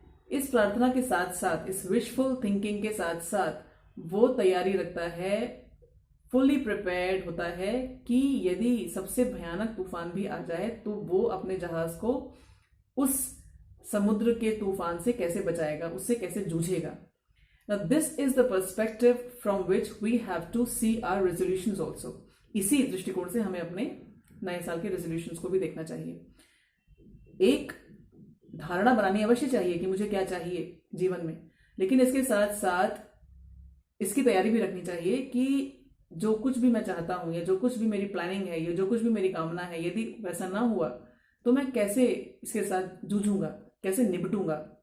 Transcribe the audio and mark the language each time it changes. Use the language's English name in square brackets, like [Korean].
[Hindi] इस प्रार्थना के साथ साथ, इस विशफुल थिंकिंग के साथ साथ, वो तैयारी रखता है, [English] fully prepared [Hindi] होता है कि यदि सबसे भयानक तूफान भी आ जाए तो वो अपने जहाज को उस समुद्र के तूफान से कैसे बचाएगा, उससे कैसे जूझेगा। [English] Now this is the perspective from which we have to see our resolutions also। [Hindi] इसी दृष्टिकोण से हमें अपने नए साल के रेजोल्यूशंस को भी देखना चाहिए। एक धारणा बनानी अवश्य चाहिए कि मुझे क्या चाहिए जीवन में, लेकिन इसके साथ साथ इसकी तैयारी भी रखनी चाहिए कि जो कुछ भी मैं चाहता हूं, या जो कुछ भी मेरी प्लानिंग है, या जो कुछ भी मेरी कामना है, यदि वैसा ना हुआ तो मैं कैसे इसके साथ जूझूंगा, कैसे निपटूंगा।